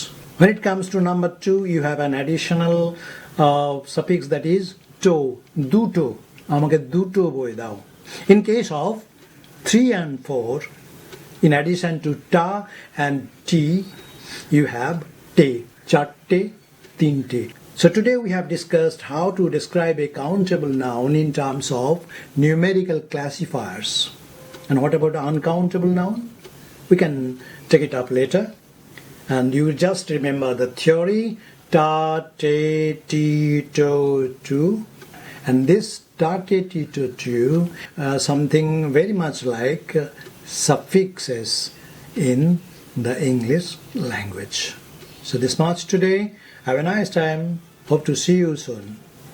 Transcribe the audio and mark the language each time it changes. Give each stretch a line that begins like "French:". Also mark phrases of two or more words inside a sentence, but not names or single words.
English: When it comes to number 2, you have an additional suffix, that is to, duto.
Bangla: আমাকে দুটো বই দাও.
English: In case of 3 and 4, in addition to ta and ti, you have te, chatte, tinte. So today we have discussed how to describe a countable noun in terms of numerical classifiers. And what about uncountable noun? We can take it up later. And you just remember the theory, ta, te, ti, to, tu. And this ta, te, ti, to, tu, something very much like suffixes in the English language. So this much today. Have a nice time. Hope to see you soon.